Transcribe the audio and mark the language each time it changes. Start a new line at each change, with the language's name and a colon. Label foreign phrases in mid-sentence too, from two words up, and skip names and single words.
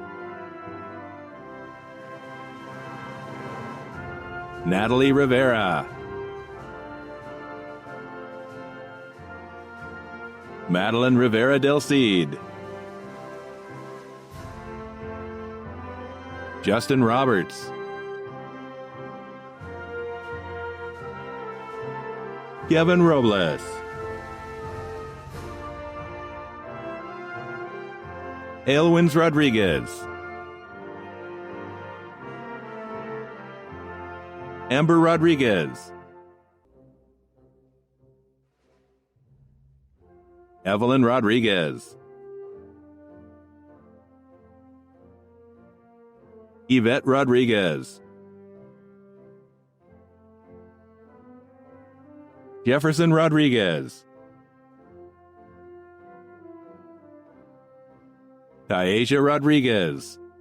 English: Natalie Rivera, Madeline Rivera Del Cid, Justin Roberts, Kevin Robles, Ailwins Rodriguez, Amber Rodriguez, Evelyn Rodriguez, Yvette Rodriguez, Jefferson Rodriguez, Taisha Rodriguez,